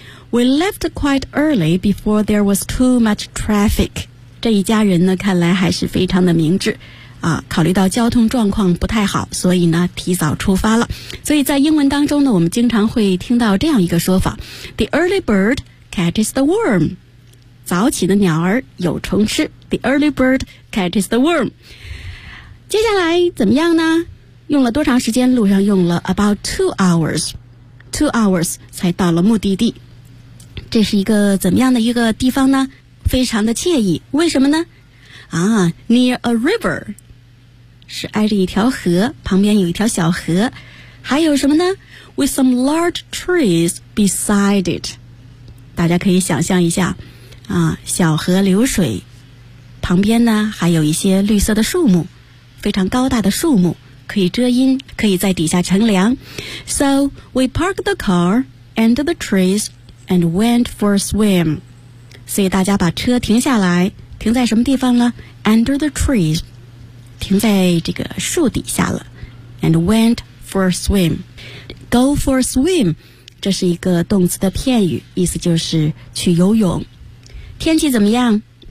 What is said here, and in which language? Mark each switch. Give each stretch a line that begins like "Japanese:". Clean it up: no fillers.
English: We left quite early before there was too much traffic.
Chinese: 这一家人呢看来还是非常的明智啊，考虑到交通状况不太好，所以呢提早出发了。所以在英文当中呢，我们经常会听到这样一个说法，
English: The early bird catches the worm.
Chinese: 早起的鸟儿有虫吃，
English: The early bird catches the worm.
Chinese: 接下来怎么样呢？用了多长时间？路上用了
English: about 2 hours. 2 hours
Chinese: 才到了目的地。这是一个怎么样的一个地方呢？非常的惬意。为什么呢？啊 ，
English: near a river，
Chinese: 是挨着一条河，旁边有一条小河。还有什么呢 ？
English: With some large trees beside it，
Chinese: 大家可以想象一下，啊，小河流水，旁边呢还有一些绿色的树木，非常高大的树木，可以遮阴，可以在底下乘凉。
English: So we parked the car under the trees and went for a swim.
Chinese: 所以大家把车停下来，停在什么地方呢？
English: Under the trees，
Chinese: 停在这个树底下了。
English: And went for a swim.
Chinese: Go for a swim， 这是一个动词的片语，意思就是去游泳。天气怎么样？